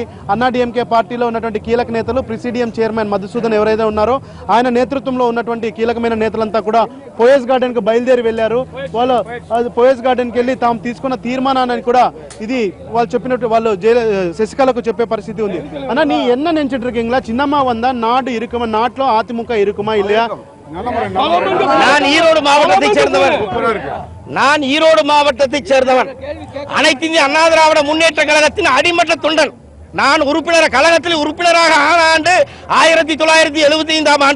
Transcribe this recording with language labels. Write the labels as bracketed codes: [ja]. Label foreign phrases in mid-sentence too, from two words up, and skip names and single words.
[te] అన్నాడీఎంకే పార్టీలో ఉన్నటువంటి కీలక నేతలు ప్రిసిడియం చైర్మన్ మధుసూదన్ ఎవరైతే ఉన్నారో ఆయన నేతృత్వంలో ఉన్నటువంటి కీలకమైన నేతలంతా కూడా పోయస్ గార్డెన్ కు బయలుదేరి వెళ్లారు. వాళ్ళు పోయస్ గార్డెన్ కి వెళ్లి తాము తీసుకున్న తీర్మానాన్ని కూడా ఇది వాళ్ళు చెప్పినట్టు వాళ్ళు శశికళకు చెప్పే పరిస్థితి ఉంది. [ta] అన్న நீ என்ன நினைச்சிட்டு இருக்கீங்களா? சின்னம்மா வந்தா நாடு இருக்குமா, நாட்டுல அதிமுக இருக்குமா இல்லையா? நான் ஈரோடு மாவட்டத்தை சேர்ந்தவன் அனைத்து இந்திய அண்ணா திராவிட முன்னேற்ற கழகத்தின் அடிமட்ட தொண்டன். நான் கழகத்தில் உறுப்பினராக ஆன ஆண்டு 1975 ஆண்டு.